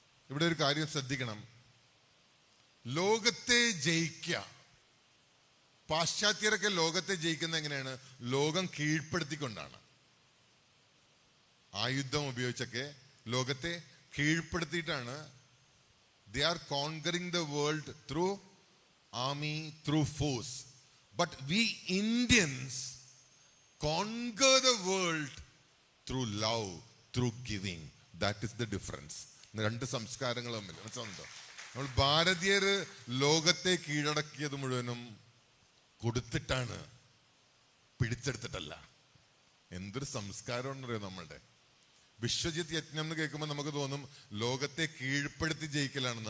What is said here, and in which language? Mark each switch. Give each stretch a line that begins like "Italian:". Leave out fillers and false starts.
Malayalam: ഇവിടെ ഒരു കാര്യം ശ്രദ്ധിക്കണം. ലോകത്തെ ജയിക്കുക, പാശ്ചാത്യരൊക്കെ ലോകത്തെ ജയിക്കുന്ന എങ്ങനെയാണ്? ലോകം കീഴ്പ്പെടുത്തിക്കൊണ്ടാണ്. ആയുധം ഉപയോഗിച്ചൊക്കെ ലോകത്തെ കീഴ്പ്പെടുത്തിയിട്ടാണ്.
English: They are conquering the world through army, through force. But we Indians conquer the world through love, through giving. That is the difference.
Malayalam: രണ്ട് സംസ്കാരങ്ങൾ തമ്മിൽ മനസ്സിലാവുന്നുണ്ടോ? നമ്മൾ ഭാരതീയർ ലോകത്തെ കീഴടക്കിയത് മുഴുവനും കൊടുത്തിട്ടാണ്, പിടിച്ചെടുത്തിട്ടല്ല. എന്തൊരു സംസ്കാരമാണെന്നറിയോ നമ്മളുടെ. വിശ്വജിത് യജ്ഞം എന്ന് കേൾക്കുമ്പോൾ നമുക്ക് തോന്നും ലോകത്തെ കീഴ്പ്പെടുത്തി ജയിക്കലാണെന്ന്.